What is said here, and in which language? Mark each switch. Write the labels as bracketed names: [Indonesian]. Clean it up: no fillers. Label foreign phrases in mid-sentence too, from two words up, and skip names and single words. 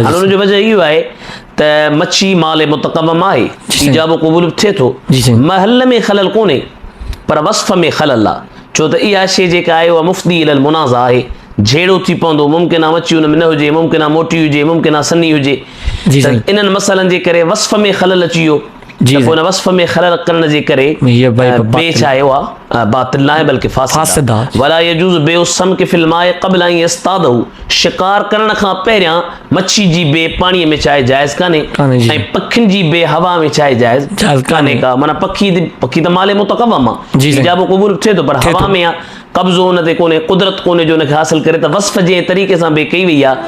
[Sindhi] हाणे उनजो वजह इहो आहे त मच्छी माल मुतक़ब्बम आहे, इजाब क़बूल बि थिए थो, महल में ख़लल कोन्हे पर वस्फ़ में ख़लल आहे, छो त इहा शइ जेका आहे उहा [Arabic] مفض إلى المنازعة [Sindhi] आहे, झेड़ो थी पवंदो, मुमकिन आहे मच्छी हुन में न हुजे, मुमकिन आहे मोटी हुजे, मुमकिन आहे सनी हुजे। इन्हनि मसइलनि जे करे वस्फ़ में ख़लल अची वियो जी, त पोइ हुन वस्फ़ में ख़लल करण जे करे ये भाई बे बातिल। छा आहे उहा बातिल न आहे बल्कि फासिद फासिद आहे। [Arabic] आहे। ولا يجوز بيع السمك في الماء قبل أن يصطاده, [Sindhi] शिकार करण खां पहिरियां मच्छी जी बे पाणीअ में चाहे जाइज़ कान्हे जी। ऐं पखियुनि जी बे हवा में चाहे जाइज़ जाइज़ कान्हे कान्हे। का। माना पखी त माले मुतक़वम आहे, जी, साईं। इजाबो क़बूल थिए थो, पर थिए हवा थो। में आहे, कब्ज़ो हुन ते कोन्हे, कुदरत कोन्हे जो हुनखे हासिल करे, त वस्फ़ जे तरीक़े सां बे कई वई आहे,